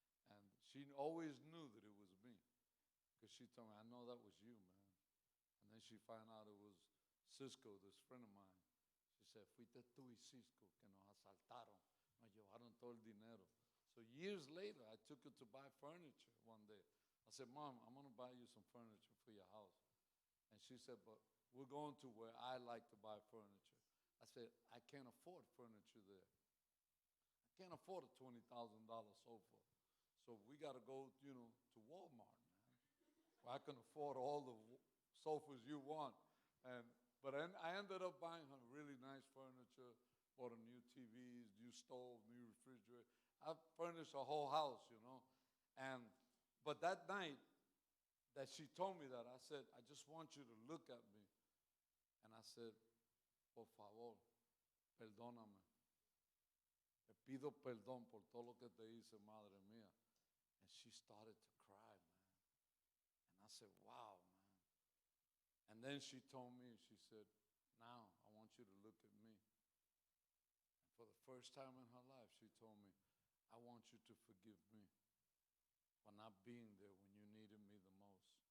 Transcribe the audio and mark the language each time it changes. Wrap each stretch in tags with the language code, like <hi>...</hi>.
<en>And she always knew that it was me, because she told me, I know that was you, man. And then she found out it was Cisco, this friend of mine. She said,</en> <es>fuiste tú y Cisco, que nos asaltaron, nos llevaron todo el dinero.</es> <en>So years later, I took her to buy furniture one day. I said, Mom, I'm going to buy you some furniture for your house. And she said, but we're going to where I like to buy furniture. I said, I can't afford furniture there. I can't afford a $20,000 sofa. So we got to go, you know, to Walmart, man, where I can afford all the sofas you want. But I ended up buying her really nice furniture, bought her new TVs, new stove, new refrigerator. I furnished her whole house, you know. But that night that she told me that, I said, I just want you to look at me. And I said,</en> <es>por favor, perdóname. Te pido perdón por todo lo que te hice, madre mía.</es> <en>And she started to cry, man. And I said, wow, man. And then she told me, she said, now I want you to look at me. And for the first time in her life, she told me, I want you to forgive me for not being there when you needed me the most.</en>